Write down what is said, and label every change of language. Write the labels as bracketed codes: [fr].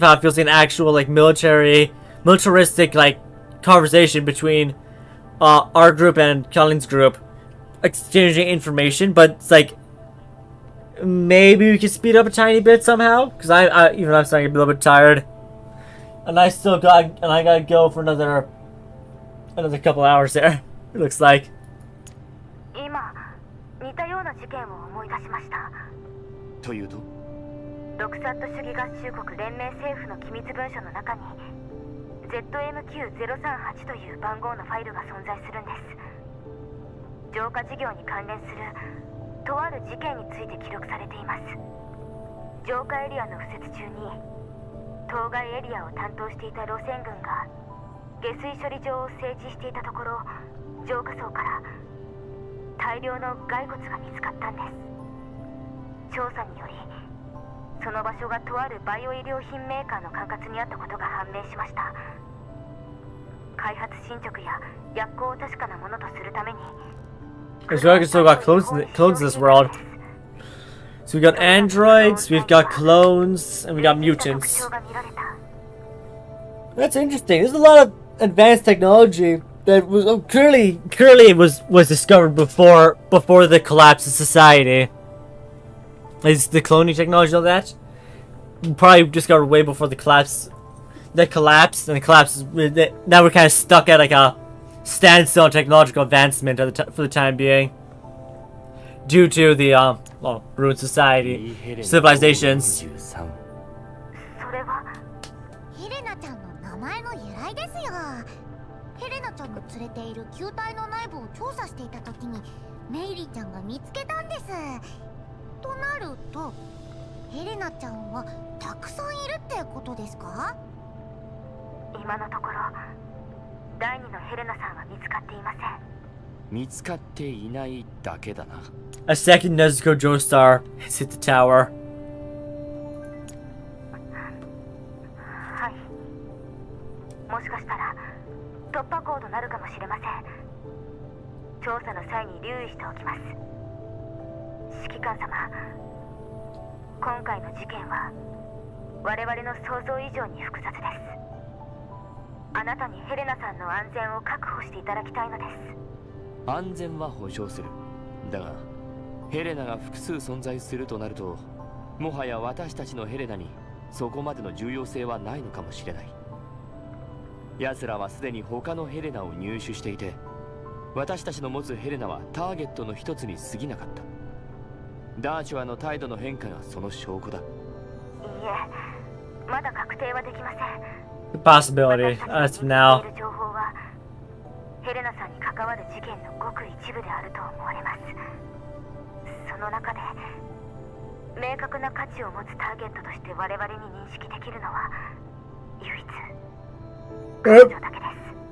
[en] How it feels like an actual like militaristic like conversation between our group and Kellen's group, exchanging information. But it's like maybe we could speed up a tiny bit somehow, because I even I'm starting to be a little bit tired, and I gotta go for another couple hours there. It looks like. [ja] 今似たような事件を思い出しました。というと、ドクサット主義合衆国連盟政府の機密文書の中に ZMQ038 という番号のファイルが存在するんです。浄化事業に関連するとある事件について記録されています。浄化エリアの敷設中に当該エリアを担当していた路線軍が下水処理場を整地していたところ、浄化層から大量の骸骨が見つかったんです。調査によりその場所がとあるバイオ医療品メーカーの管轄にあったことが判明しました。開発進捗や薬効を確かなものとするために [en] Because we still got clones in this world. So we got androids, we've got clones, and we got mutants. That's interesting. There's a lot of advanced technology that was clearly was discovered before the collapse of society. Is the cloning technology all that? Probably discovered way before the collapse. The collapse and the collapse. Now we're kind of stuck at like a standstill in technological advancement for the time being, due to the ruined society, civilizations. [ja] それはヘレナちゃんの名前の由来ですよ。ヘレナちゃんの連れている球体の内部を調査していた時にメイリーちゃんが見つけたんです。となるとヘレナちゃんはたくさんいるってことですか？今のところ第二のヘレナさんは見つかっていません。見つかっていないだけだな。 [en] A second Nezuko Joestar has hit the tower. [ja] はい。もしかしたら突破口となるかもしれません。調査の際に留意しておきます。指揮官様、今回の事件は我々の想像以上に複雑です。あなたにヘレナさんの安全を確保していただきたいのです。安全は保証する。だがヘレナが複数存在するとなると、もはや私たちのヘレナにそこまでの重要性はないのかもしれない。奴らはすでに他のヘレナを入手していて、私たちの持つヘレナはターゲットの一つに過ぎなかった。ダーチュアの態度の変化がその証拠だ。いいえ、まだ確定はできません。 [en] The possibility, as of now. [ja] 情報はヘレナさんに関わる事件のごく一部であると思われます。その中で明確な価値を持つターゲットとして我々に認識できるのは唯一彼女だけです。